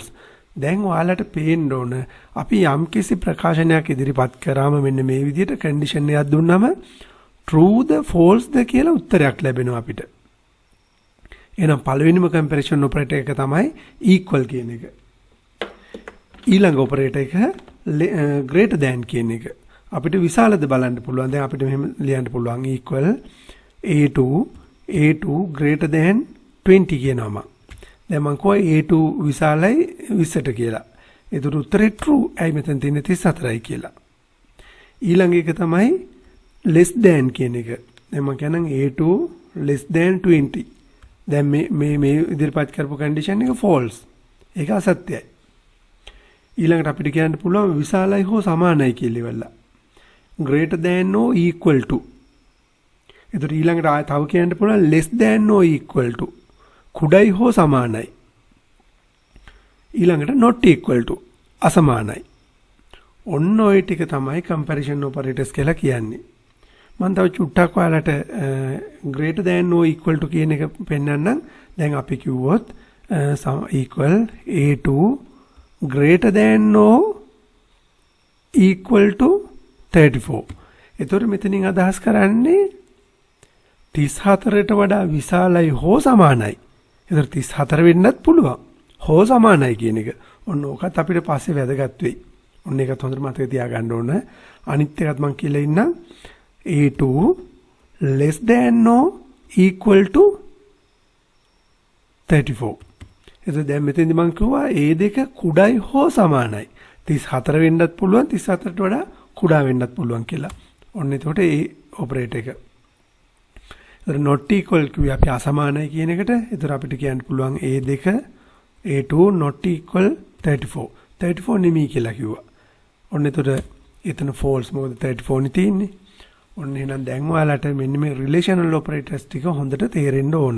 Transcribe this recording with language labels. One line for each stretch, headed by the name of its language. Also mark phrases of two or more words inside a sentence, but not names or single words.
Sinhala: දැන් ඔයාලට පේන්න ඕන අපි යම්කිසි ප්‍රකාශනයක් ඉදිරිපත් කරාම මෙන්න මේ විදිහට කන්ඩිෂන් එකක් දුන්නාම true ද false ද කියලා උත්තරයක් ලැබෙනවා අපිට. එහෙනම් පළවෙනිම
English: comparison operator
Sinhala: එක තමයි equal කියන එක. ඊළඟ ඔපරේටර් එක
English: greater than
Sinhala: කියන එක. අපිට විශාලද බලන්න පුළුවන්. දැන් අපිට මෙහෙම ලියන්න පුළුවන් equal A2
English: greater than
Sinhala: 20 කියනවා. දැන් මම කිව්වා A2 විශාලයි 20ට කියලා. ඒකට උත්තරේ true. ඇයි මෙතන තියෙන්නේ 34යි කියලා. ඊළඟ එක තමයි less than කියන එක. දැන් මම කියනනම් A2
English: less than
Sinhala: 20. දැන් මේ ඉදිරිපත් කරපු කන්ඩිෂන් එක false. ඒක අසත්‍යයි. ඊළඟට අපිට කියන්න පුළුවන් විශාලයි හෝ සමානයි කියලා ඉවරලා.
English: greater than or equal to.
Sinhala: ඒතර ඊළඟට තව කියන්න පුළුවන්
English: less than or equal to.
Sinhala: කුඩයි හෝ සමානයි. ඊළඟට
English: not equal to
Sinhala: අසමානයි. ඔන්න ඔය ටික තමයි
English: comparison operators
Sinhala: කියලා කියන්නේ. මම තව චුට්ටක් ඔයාලට
English: greater than or equal to
Sinhala: කියන එක පෙන්නන්නම්. දැන් අපි කිව්වොත් equal A2
English: greater than or equal to
Sinhala: 34. එතකොට මෙතනින් අදහස් කරන්නේ 34ට වඩා විශාලයි හෝ සමානයි. එතකොට 34 වෙන්නත් පුළුවන්. හෝ සමානයි කියන එක. ඔන්න ඕකත් අපිට පස්සේ වැදගත් වෙයි. ඔන්න ඒකත් හොඳට මතක තියාගන්න ඕන. අනිත් එකත් මම කියලා ඉන්නම් A2
English: less than or equal to
Sinhala: 34. එතකොට දැන් මෙතෙන්දි මම කිව්වා A2 කුඩායි හෝ සමානයි. 34 වෙන්නත් පුළුවන් 34ට වඩා කුඩා වෙන්නත් පුළුවන් කියලා. ඔන්න එතකොට ඒ ඔපරේටර් එක. එතකොට
English: not equal
Sinhala: කිව්වේ අපි අසමානයි කියන එකට. එතකොට අපිට කියන්න පුළුවන් A2 A2
English: not equal
Sinhala: 34. 34 නෙමෙයි කියලා කිව්වා. ඔන්න එතකොට එතන false මොකද 34 නේ තියෙන්නේ. ඔන්න එහෙනම් දැන් ඔයාලට මෙන්න මේ
English: relational operators
Sinhala: ටික හොඳට තේරෙන්න ඕන.